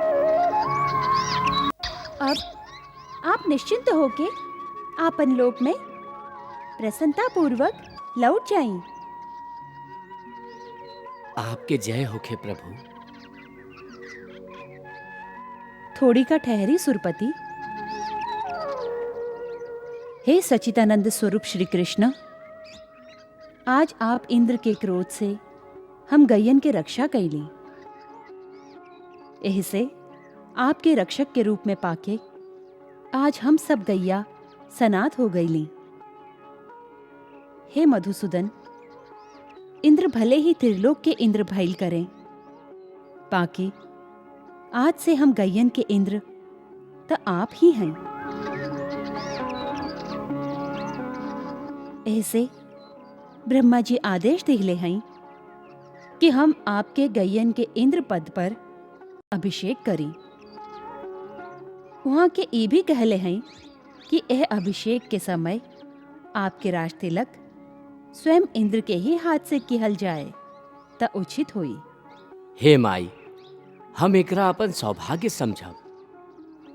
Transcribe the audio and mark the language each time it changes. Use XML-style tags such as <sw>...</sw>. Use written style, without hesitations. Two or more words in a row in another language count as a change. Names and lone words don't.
<bho>अब आप निश्चिंत होके आपन लोक में प्रसन्नता पूर्वक लौट जाएं। आपके जय होखे प्रभु। थोड़ी का ठहरी सुरपति। हे सच्चिदानंद स्वरूप श्री कृष्ण, आज आप इंद्र के क्रोध से हम गैयन के रक्षा कैली। ऐसे आपके रक्षक के रूप में पाके आज हम सब गैया सनात हो गईली। हे मधुसूदन, इंद्र भले ही त्रिलोक के इंद्र भइल करें, बाकी आज से हम गैयन के इंद्र तो आप ही हैं। ऐसे ब्रह्मा जी आदेश दिले हैं कि हम आपके गैयन के इंद्र पद पर अभिषेक करें। वहाँ के ये भी कहले हैं कि यह अभिषेक के समय आपके राज तिलक स्वयं इंद्र के ही हाथ से किहल जाए त उचित होई। हे माई, हम एकरा अपन सौभाग्य समझब।</bho>